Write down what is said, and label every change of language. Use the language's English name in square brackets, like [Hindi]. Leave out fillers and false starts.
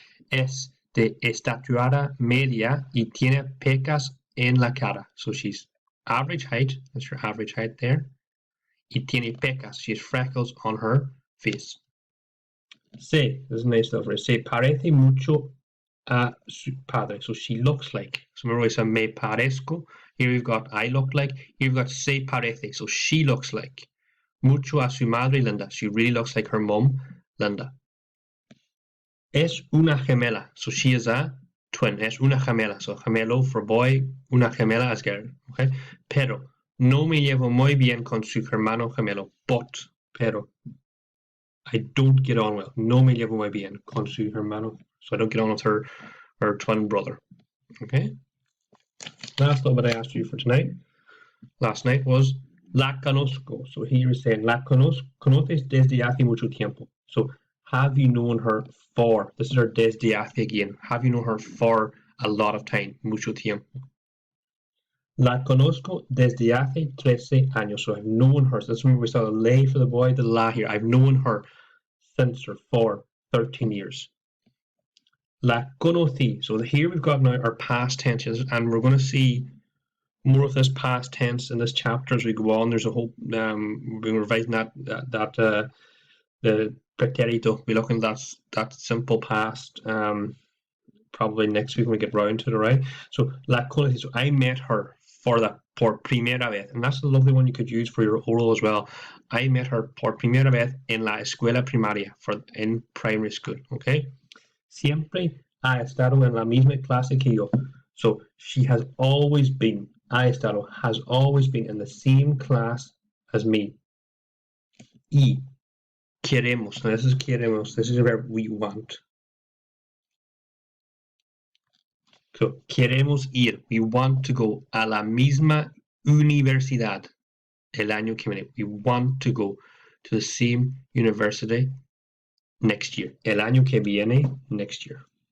[Spanish] Es de estatura media y tiene pecas en la cara. [English] So she's average height. That's your average height there. [Spanish] Y tiene pecas. [English] She has freckles on her face. This is a nice little phrase. [Spanish] Se parece mucho a su padre. [English] So she looks like. So remember we said [Spanish] me parezco. [English] Here we've got I look like. Here we've got [Spanish] se parece. [English] So she looks like. [Spanish] Mucho a su madre, [English] Linda. She really looks like her mom, Linda. [Spanish] Es una gemela. [English] So she is a twin. [Spanish] Es una gemela. [English] So gemelo for boy, [Spanish] una gemela [English] as girl. Okay. [Spanish] Pero no me llevo muy bien con su hermano gemelo. Pero [English] I don't get on well. [Spanish] No me llevo muy bien con su hermano. [English] So I don't get on with her twin brother. Okay. Last little bit I asked you for tonight. Last night was [Spanish] la conozco. [English] So here is saying [Spanish] la conoces desde hace mucho tiempo. [English] So have you known her for? This is our desde hace again. Have you known her for a lot of time? [Spanish] Mucho tiempo. La conozco desde hace 13 años. [English] So I've known her. So this is where we saw the lay for the boy, the la here. I've known her since or for 13 years. [Spanish] La conocí. [English] So here we've got now our past tenses, and we're going to see more of this past tense in this chapter as we go on. There's a whole we've been revising the pretérito. We're looking at that simple past probably next week when we get round to it, right? So [Spanish] la conocí. [English] So I met her [Spanish] por primera vez, [English] and that's a lovely one you could use for your oral as well. I met her [Spanish] por primera vez en la escuela primaria, [English] in primary school, okay? [Spanish] Siempre ha estado en la misma clase que yo. [English] So she has always been in the same class as me. [Spanish] Y queremos. [English] Now this is [Spanish] queremos. [English] This is a verb we want. [Spanish] So queremos ir. [English] We want to go [Spanish] a la misma universidad el año que viene. [English] We want to go to the same university next year. [Spanish] El año que viene, [English] next year.